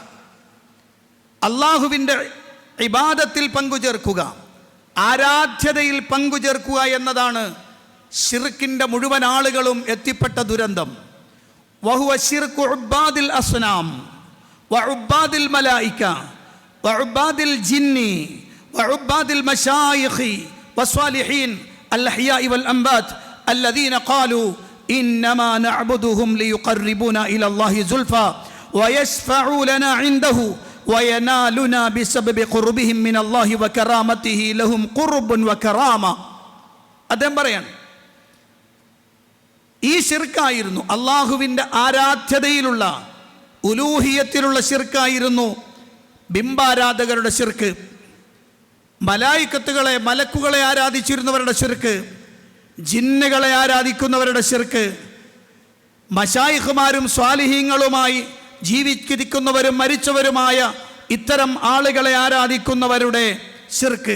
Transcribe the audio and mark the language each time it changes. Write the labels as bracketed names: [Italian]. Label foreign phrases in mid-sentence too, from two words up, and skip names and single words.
[Malayalam] അല്ലാഹുവിൻ്റെ ഇബാദത്തിൽ പങ്കുചേർക്കുക, ആരാധ്യതയിൽ പങ്കുചേർക്കുക എന്നതാണ് ശിർക്കിൻ്റെ മുഴുവൻ ആളുകളും എത്തിപ്പെട്ട ദുരന്തം. [Arabic] وهو شرك عباد الأصنام وعباد الملائكة وعباد الجن وعباد المشايخ والصالحين الأحياء والأموات الذين قالوا إنما نعبدهم ليقربونا إلى الله زلفى ويشفعوا لنا عنده وينالنا بسبب قربهم من الله وكرامته لهم قرب وكرامة. [Malayalam] അദ്ദേഹം പറയാണ്, ഈ ശിർക്കായിരുന്നു അള്ളാഹുവിൻ്റെ ആരാധ്യതയിലുള്ള ഉലൂഹിയത്തിലുള്ള ശിർക്കായിരുന്നു ബിംബാരാധകരുടെ ശിർക്ക്. മലക്കുകളെ ആരാധിച്ചിരുന്നവരുടെ ശിർക്ക്, ജിന്നുകളെ ആരാധിക്കുന്നവരുടെ ശിർക്ക്, മശായിഖുമാരും സ്വാലിഹീങ്ങളുമായി ജീവിച്ചിരിക്കുന്നവരും മരിച്ചവരുമായ ഇത്തരം ആളുകളെ ആരാധിക്കുന്നവരുടെ ശിർക്ക്.